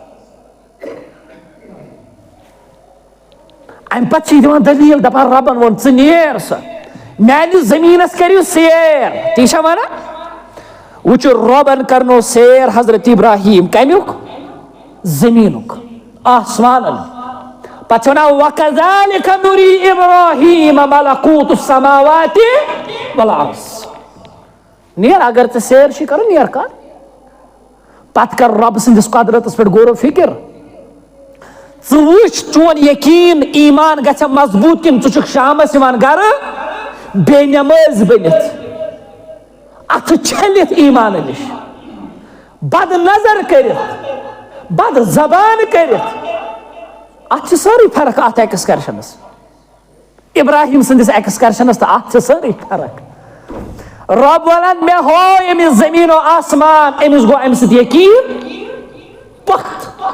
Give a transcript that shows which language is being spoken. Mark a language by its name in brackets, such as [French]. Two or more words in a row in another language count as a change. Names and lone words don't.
[Kashmiri] امہِ پتہٕ چھِ دِوان دلیٖل دپان ربن ووٚن ژٕ نیر سا میانہِ زٔمیٖنس کٔرِو سیر تی چھا ونان وٕچھو رۄبن کرنو سیر حضرت ابراہیم کمیُک زٔمیٖنُک آسمانن پتہٕ چھِ ونان [Arabic] وَكَذَلِكَ نُرِي إِبْرَاهِيمَ مَلَكُوتُ السَّمَاوَاتِ وَالْأَرْضِ [Kashmiri] نیر اگر ژےٚ سیر چھِ کرُن نیر کر پتہٕ کر رۄب سٕنٛدِس قۄدرتس پٮ۪ٹھ غورو فِکر ژٕ وٕچھ چون یقیٖن ایمان گژھِ مضبوٗط کِنہٕ ژٕ چھُکھ شامس یِوان گرٕ بے نٮ۪مٲزۍ بٔنِتھ اتھٕ چھٔلِتھ ایمانہٕ نِش بد نظر کٔرِتھ بد زبان کٔرِتھ اتھ چھِ سٲرٕے فرق اتھ ایکسکرشنس ابراہیم سٕنٛدِس ایکسکرشنس تہٕ اتھ چھِ سٲرٕے فرق رب ونان مےٚ ہوو أمِس زٔمیٖن و آسمان أمِس گوٚو امہِ سۭتۍ یقیٖن پخت